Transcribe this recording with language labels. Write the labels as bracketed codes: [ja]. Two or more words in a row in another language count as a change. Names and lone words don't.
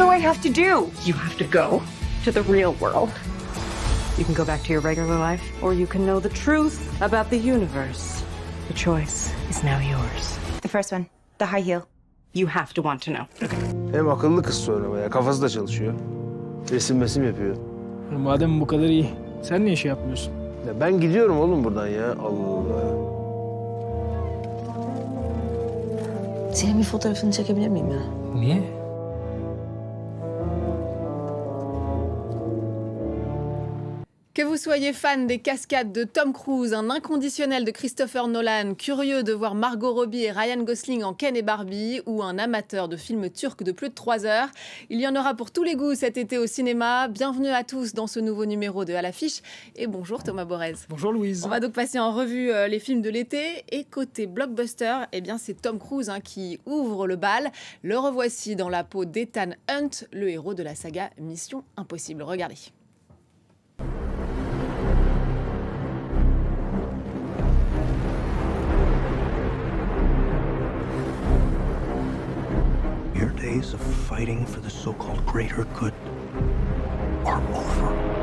[en] have to do? You have to go to the real world. You can go back to your regular life, or you can know the truth about the universe. The choice is now yours. The first one, the high heel. You have to want to know. [tr] Hem akıllı kız sonra bayağı. Kafası da çalışıyor. Resim yapıyor. Madem bu kadar iyi, sen niye şey yapmıyorsun? Ya ben gidiyorum oğlum buradan ya. Allah Allah. Senin bir fotoğrafını çekebilir miyim ya? Niye? [fr] Que vous soyez fan des cascades de Tom Cruise, un inconditionnel de Christopher Nolan, curieux de voir Margot Robbie et Ryan Gosling en Ken et Barbie, ou un amateur de films turcs de plus de 3 heures, il y en aura pour tous les goûts cet été au cinéma. Bienvenue à tous dans ce nouveau numéro de À l'affiche. Et bonjour Thomas Borez. Bonjour Louise. On va donc passer en revue les films de l'été. Et côté blockbuster, eh bien c'est Tom Cruise qui ouvre le bal. Le revoici dans la peau d'Ethan Hunt, le héros de la saga Mission Impossible. Regardez. [en] Your days of fighting for the so-called greater good are over.